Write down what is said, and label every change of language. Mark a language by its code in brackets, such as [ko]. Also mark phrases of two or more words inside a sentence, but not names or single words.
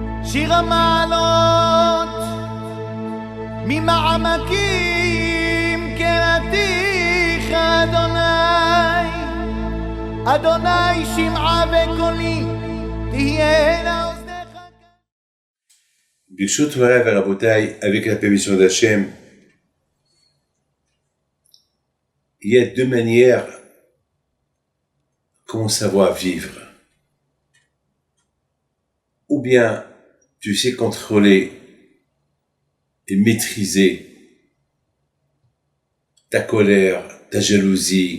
[he] שיר המעלות ממעמקים קראתיך אדוני, אדוני שמעה וקולי תהיינה אוזניך. ברשות מוריי ורבותיי, [fr] avec la permission d'Hachem, il y a deux manières comment savoir vivre. Ou bien tu sais contrôler et maîtriser ta colère, ta jalousie.